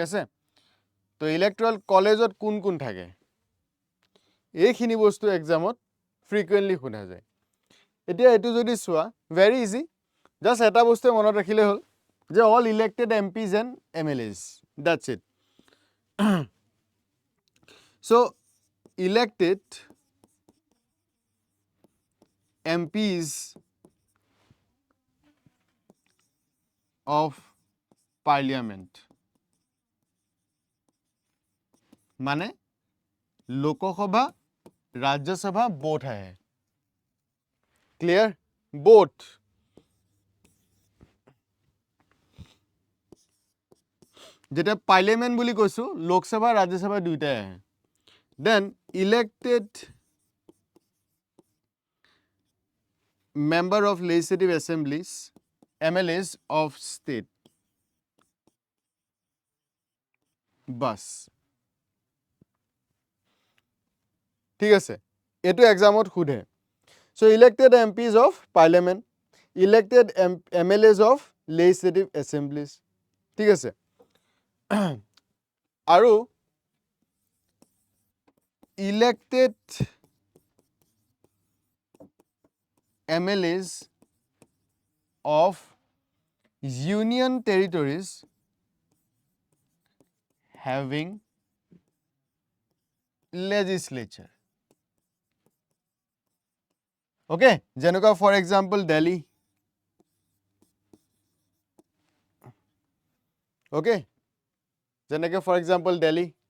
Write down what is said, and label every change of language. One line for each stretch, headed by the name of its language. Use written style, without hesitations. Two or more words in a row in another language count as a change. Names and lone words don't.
Assamese: আছে তো ইলেক্টৰেল কলেজত কোন কোন থাকে এইখিনি বস্তু এক্সামত ফ্ৰিকুৱেণ্টলি সোধা যায় এতিয়া এইটো যদি চোৱা ভেৰি ইজি জাষ্ট এটা বস্তুৱে মনত ৰাখিলে হ'ল যে
English: all elected MPs and MLAs that's it
Assamese: চ'
English: elected MPs of parliament
Assamese: মানে লোকসভা ৰাজ্যসভা both আহে ক্লিয়াৰ both যেটা পার্লামেন্ট বুলি কৈছো লোকসভা রাজ্যসভা দুইটাই আহে দেন
English: elected member of legislative assemblies MLAs of state
Assamese: bus ঠিক আছে এটো এক্সামত খুদে
English: so elected MPs of parliament elected MLAs of legislative assemblies
Assamese: ঠিক আছে আৰু
English: elected MLAs of union territories having legislature okay যেনেকুৱা for example Delhi okay যেনেকৈ for example Delhi